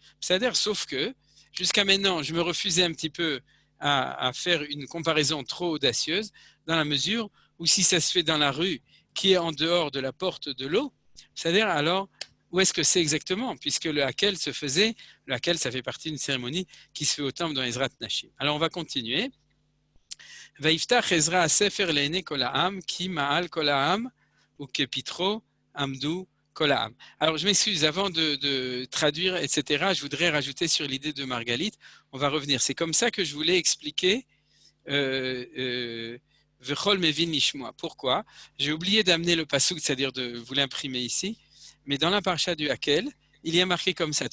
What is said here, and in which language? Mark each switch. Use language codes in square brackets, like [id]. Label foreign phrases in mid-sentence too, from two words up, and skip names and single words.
[fr] C'est-à-dire, sauf que, jusqu'à maintenant, je me refusais un petit peu à faire une comparaison trop audacieuse, dans la mesure où si ça se fait dans la rue, qui est en dehors de la porte de l'eau, c'est-à-dire alors, où est-ce que c'est exactement? Puisque le Hakel se faisait, le Hakel, ça fait partie d'une cérémonie qui se fait au temple dans Ezrat Nashim. Alors, on va continuer. [he] ויפתח עזרא ספר לעיני כל העם כי מעל כל העם ובפתחו עמדו כל העם. [fr] Alors, je m'excuse, avant de traduire, etc., je voudrais rajouter sur l'idée de Margalit. On va revenir. C'est comme ça que je voulais expliquer [he] וכל מבין לשמוע. [fr] Pourquoi? J'ai oublié d'amener le pasouk, c'est-à-dire de vous l'imprimer ici. Mais dans la parasha du Hakel, il y a marqué comme ça.